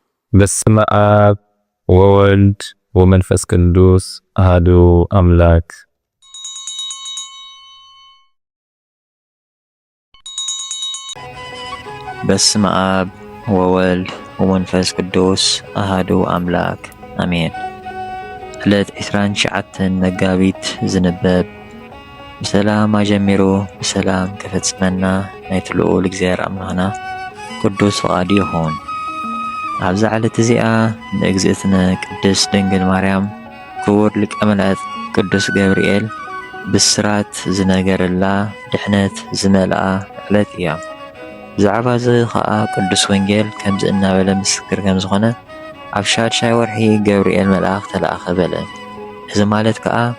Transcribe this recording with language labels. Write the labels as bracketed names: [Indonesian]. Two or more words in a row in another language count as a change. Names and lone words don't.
[Geez] በስመ አብ ወወልድ ወመንፈስ ቅዱስ አሐዱ አምላክ። በስመ አብ ወወልድ ወመንፈስ ቅዱስ አሐዱ አምላክ አሜን። [Tigrinya] ዕለት 29 መጋቢት ዝንበብ ብሰላም አጀሚሩ ብሰላም ከፈጽመና ናይቲ ልዑል እግዚአብሔር አምላኽና ቅዱስ ፈቃዱ ይኹን። ኣብዚ ዕለት እዚኣ ንእግዝእትነ ቅድስት ድንግል ማርያም ክቡር ሊቀ መላእክት ቅዱስ ገብርኤል ብስራት ዝነገረላ ድሕነት ዝመልኣ ዕለት እያ። ብዛዕባ እዚ ከዓ ቅዱስ ወንጌል ከምዚ እናበለ ምስክር ከም ዝኾነ ኣብ ሻድሻይ ወርሒ ገብርኤል መልኣኽ ተለኣኸ በለ። እዚ ማለት ከዓ